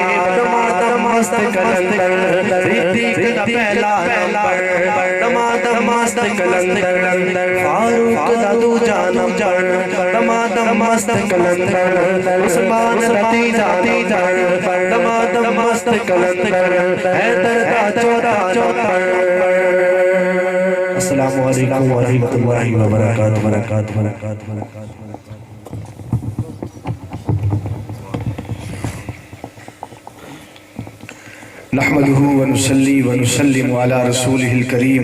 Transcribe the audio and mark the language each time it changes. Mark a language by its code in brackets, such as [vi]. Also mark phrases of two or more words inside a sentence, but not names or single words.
[pa] دمادم مست قلندر، صدیق دا پہلا نمبر. دمادم مست قلندر، فاروق دا دوجا نمبر. دمادم مست قلندر، عثمان دا تیجا نمبر. دمادم مست قلندر، حیدر دا چوتھا نمبر. [ar] السلام عليكم ورحمة الله وبركاته. نحمده ونصلي ونسلم على رسوله الكريم.